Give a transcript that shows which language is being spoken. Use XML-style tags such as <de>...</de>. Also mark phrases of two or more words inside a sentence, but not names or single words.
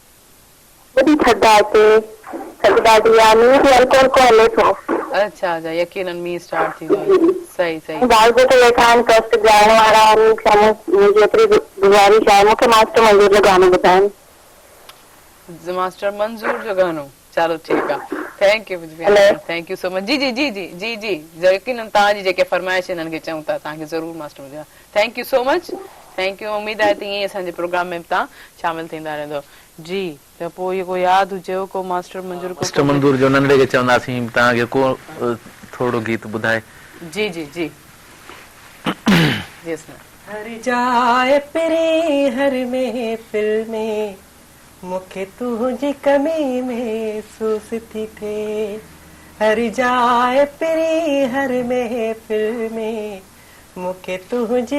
<sd>वॾी थधि आहे हिते थधि ॾाढी आहे मींहुं बि हल्को हल्को हले थो अच्छा अच्छा यकीनन मींहुं स्टार्ट थींदो सही सही ॿार जेके वेठा आहिनि कष्ट ॻाइण वारा आहिनि मुंहिंजी एतिरी गुज़ारिश आहे मूंखे मास्टर मंज़ूर जो गानो ॿुधाइनि मास्टर मंज़ूर जो गानो चलो ठीकु आहे</sd> <en>thank you so much</en> <sd>जी जी जी जी जी जी यकीनन तव्हांजी जेके फरमाइश हिननि खे चऊं था तव्हांखे ज़रूरु मास्टर मंज़ूर</sd> <en>thank you so much thank you</en> <sd>उमेद आहे त ईअं असांजे प्रोग्राम में तव्हां शामिल थींदा रहंदव जी त पोइ इहो को यादि हुजेव को मास्टर मंज़ूर जो नंढे खे चवंदासीं तव्हांखे को थोरो गीत ॿुधाए जी जी जी हर जाए पिरे हर महफिल में मूंखे तुंहिंजी कमी महसूस थी थिए हर जाए पिरे हर महफिल में मूंखे तुंहिंजी</sd>